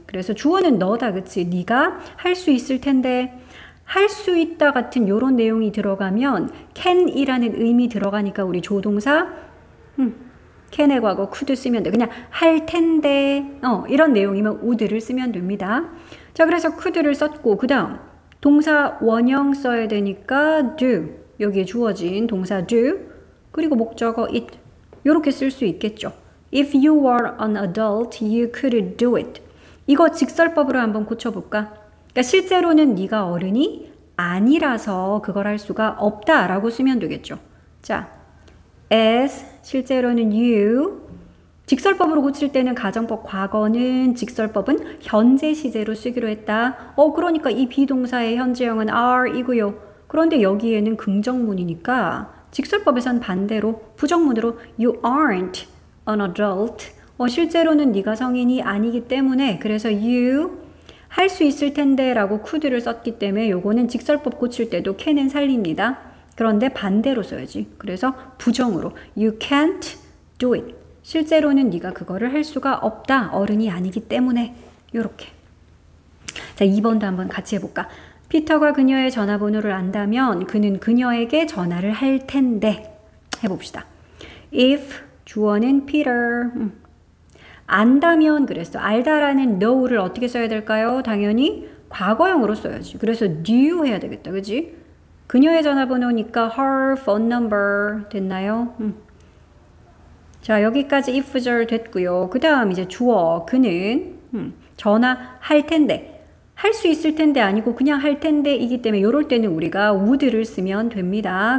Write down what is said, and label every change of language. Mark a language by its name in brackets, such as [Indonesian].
[Korean] 그래서 주어는 너다, 그치? 네가 할 수 있을 텐데 할 수 있다 같은 요런 내용이 들어가면 can이라는 의미 들어가니까 우리 조동사 can의 과거 could 쓰면 돼. 그냥 할 텐데 이런 내용이면 would를 쓰면 됩니다. 자, 그래서 could를 썼고 그 다음 동사 원형 써야 되니까 do. 여기에 주어진 동사 do 그리고 목적어 it. 요렇게 쓸 수 있겠죠. [English] If you were an adult, you could do it. [Korean] 이거 직설법으로 한번 고쳐볼까? 그러니까 실제로는 네가 어른이 아니라서 그걸 할 수가 없다라고 쓰면 되겠죠. 자, as 실제로는 you. 직설법으로 고칠 때는 가정법 과거는 직설법은 현재 시제로 쓰기로 했다. 그러니까 이 비동사의 현재형은 are이고요. 그런데 여기에는 긍정문이니까 직설법에선 반대로 부정문으로 [English] you aren't an adult. [Korean] 실제로는 네가 성인이 아니기 때문에 그래서 you 할 수 있을 텐데 라고 could를 썼기 때문에 요거는 직설법 고칠 때도 can은 살립니다. 그런데 반대로 써야지. 그래서 부정으로 [English] you can't do it. [Korean] 실제로는 네가 그거를 할 수가 없다. 어른이 아니기 때문에. 요렇게. 자, 2번도 한번 같이 해볼까? 피터가 그녀의 전화번호를 안다면 그는 그녀에게 전화를 할 텐데. 해봅시다. If 주어는 Peter. 안다면 그랬어. 알다라는 know를 어떻게 써야 될까요? 당연히 과거형으로 써야지. 그래서 knew 해야 되겠다. 그지? 그녀의 전화번호니까 [English] her phone number [Korean] 됐나요? 자, 여기까지 if절 됐고요. 그 다음 이제 주어 그는 전화할 텐데 할 수 있을 텐데 아니고 그냥 할 텐데 이기 때문에 이럴 때는 우리가 would를 쓰면 됩니다.